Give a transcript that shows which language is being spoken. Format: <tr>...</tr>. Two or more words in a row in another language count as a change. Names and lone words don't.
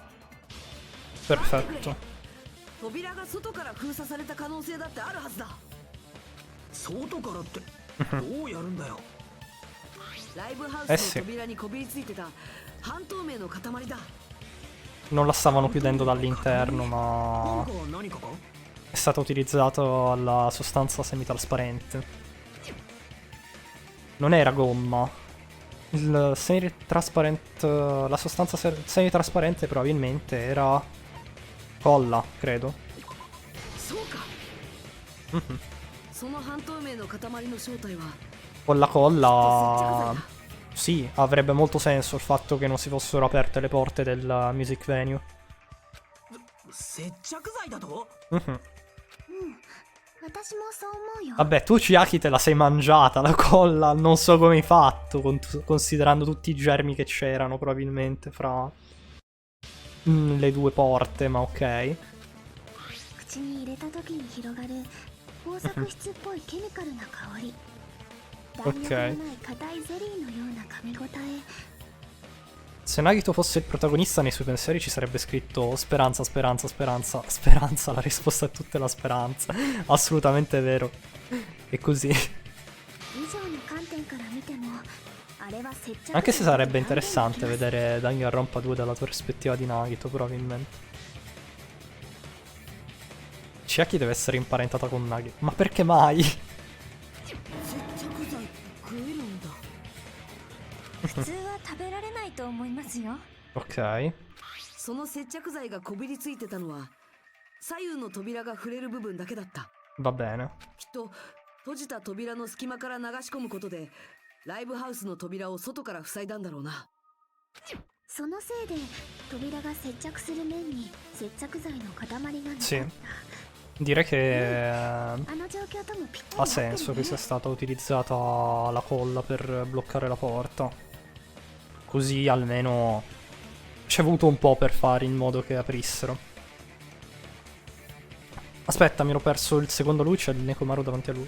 <it>Perfetto.</it> <ja>扉が外から封鎖された可能性だってあるはずだ。外からってどうやるんだよ。ライブハウスの扉にこびりついてた半透明の塊だ。</ja> <it>Non la stavano chiudendo dall'interno, ma</it> <ja>今回は何かか？</ja> <it>è stato utilizzato la sostanza semitrasparente. Non era gomma. Il semitrasparente, la sostanza semitrasparente probabilmente era colla, credo.</it> <ja>そうか。その半透明の塊の正体は</ja> <it>Con la colla, sì, avrebbe molto senso il fatto che non si fossero aperte le porte del</it> <en>music venue.</en> <ja>接着剤だと？私もそう思うよ。</ja> <it>Vabbè, tu Chiaki te la sei mangiata la colla, non so come hai fatto, considerando tutti i germi che c'erano probabilmente fra le due porte, ma ok.</it> <ja>口に入れた時に広がる工作質っぽいケミカルな香り。弾力のない硬いゼリーのような噛み応え。</ja> <it>Se Nagito fosse il protagonista nei suoi pensieri ci sarebbe scritto speranza, speranza, speranza, speranza, la risposta è tutta la speranza. Assolutamente vero. E così. Anche se sarebbe interessante vedere Danganronpa 2 dalla prospettiva di Nagito, probabilmente. Chiaki deve essere imparentata con Nagito. Ma perché mai?</it> <ja>普通は食べられないと思いますよ。</ja> <it>Ok.</it> <ja>その接着剤がこびりついてたのは左右の扉が触れる部分だけだった。</ja> <it>Va bene.</it> <ja>きっと閉じた扉の隙間から流し込むことでライブハウスの扉を外から塞いだんだろうな。そのせいで扉が接着する面に接着剤の塊が残った。</ja> <it>Sì. Direi che ha senso che sia stata utilizzata la colla per bloccare la porta. Così almeno ci è voluto un po' per fare in modo che aprissero. Aspetta, mi ero perso il secondo lui, c'è il Nekomaru davanti a lui.</it>